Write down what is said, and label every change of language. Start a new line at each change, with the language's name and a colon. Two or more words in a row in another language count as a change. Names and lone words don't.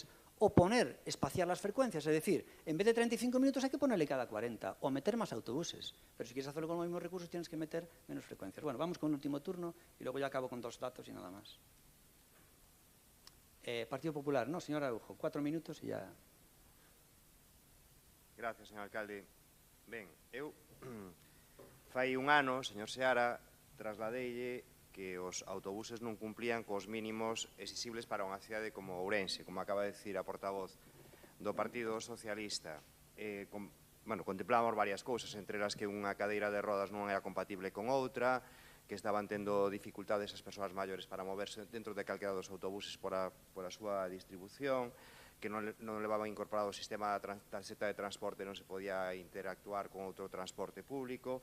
Spanish: O espaciar las frecuencias, es decir, en vez de 35 minutos hay que ponerle cada 40, o meter más autobuses. Pero si quieres hacerlo con los mismos recursos tienes que meter menos frecuencias. Bueno, vamos con el último turno y luego ya acabo con 2 datos y nada más. Partido Popular, no, señor Araujo, 4 minutos y ya. Gracias, señor alcalde.
Galician: Ben, eu... Fai un ano, señor Seara, trasladeille que os autobuses non cumplían cos mínimos exigibles para unha cidade como Ourense, como acaba de decir a portavoz do Partido Socialista contemplamos varias cousas, entre as que unha cadeira de rodas non era compatible con outra, que estaban tendo dificultades as persoas maiores para moverse dentro de calquera dos autobuses por a súa distribución, que non levaban incorporado o sistema da tarxeta de transporte, non se podía interactuar con outro transporte público.